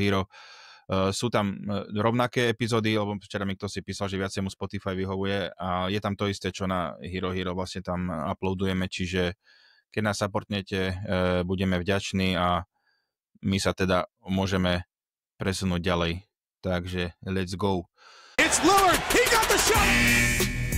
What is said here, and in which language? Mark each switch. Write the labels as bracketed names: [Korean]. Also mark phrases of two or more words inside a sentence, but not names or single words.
[Slovak] Sú tam rovnaké epizódy, lebo včera mi kto si písal, že viacej mu Spotify vyhovuje a je tam to isté, čo na Hero, vlastne tam uploadujeme, čiže keď nás supportnete, budeme vďační a my sa teda môžeme presunúť ďalej. [English] Takže let's go. It's Lillard, he got the shot!